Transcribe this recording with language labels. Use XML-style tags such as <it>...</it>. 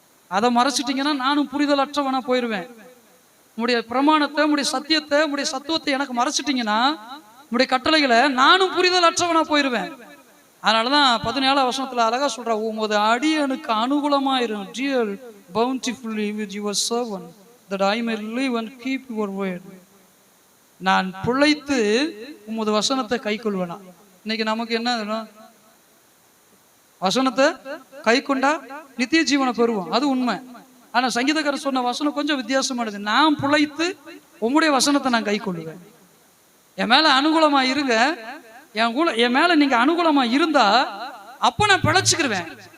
<ta>அதை மறைச்சிட்டீங்கன்னா நானும் புரிதல் அற்றவனா போயிடுவேன். உங்களுடைய பிரமாணத்தை, உங்களுடைய சத்தியத்தை, உங்களுடைய சத்துவத்தை எனக்கு மறைச்சிட்டீங்கன்னா, உங்களுடைய கட்டளைகளை நானும் புரிதல் அற்றவனா போயிடுவேன். அதனாலதான் 17ஆம் வசனத்துல அழகா சொல்றா, உமது அடியனுக்கு அனுகூலமாயிரும்.</ta> <en>Deal bountifully with your servant that I may live and keep your word.</en> <ta>நான் பிழைத்து உமது வசனத்தை கை கொள்வேனா. இன்னைக்கு நமக்கு என்ன, வசனத்தை கை கொண்டா நித்திய ஜீவனை பெறுவோம், அது உண்மை. ஆனா சங்கீதக்காரர் சொன்ன வசனம் கொஞ்சம் வித்தியாசமானது. நான் பிழைத்து உம்முடைய வசனத்தை நான் கை கொள்ளுவேன். என் மேல அனுகூலமா இருங்க, என் மேல நீங்க அனுகூலமா இருந்தா அப்ப நான் பிழைச்சுக்கிருவேன்.</ta>